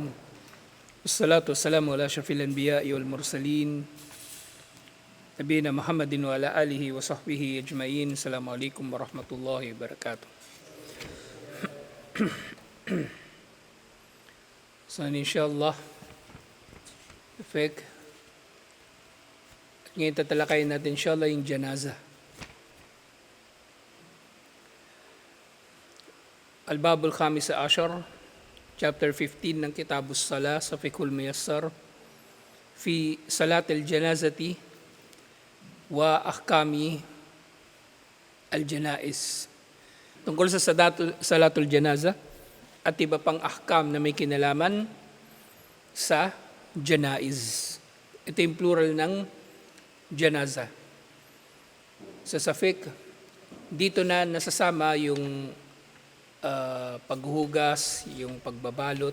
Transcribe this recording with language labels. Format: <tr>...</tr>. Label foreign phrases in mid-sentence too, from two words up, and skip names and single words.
<ar>والصلاة والسلام على أشرف الأنبياء والمرسلين. نبينا محمد وعلى آله وصحبه أجمعين. السلام عليكم ورحمة الله وبركاته.</ar> <tl>So inshallah, ngayon tatalakayin natin inshallah yung janazah.</tl> <ar>الباب الخامس عشر,</ar> <tl>chapter 15 ng Kitabus Salah sa Fiqhul Muyassar fi Salat al-Janazati wa Ahkami al-Janaiz. Tungkol sa</tl> <ar>صلاة الجنازة</ar> <tl>at iba pang ahkam na may kinalaman sa Janaiz. Ito yung plural ng Janazah. Sa fiqh, dito na nasasama yung paghuhugas, yung pagbabalot.</tl>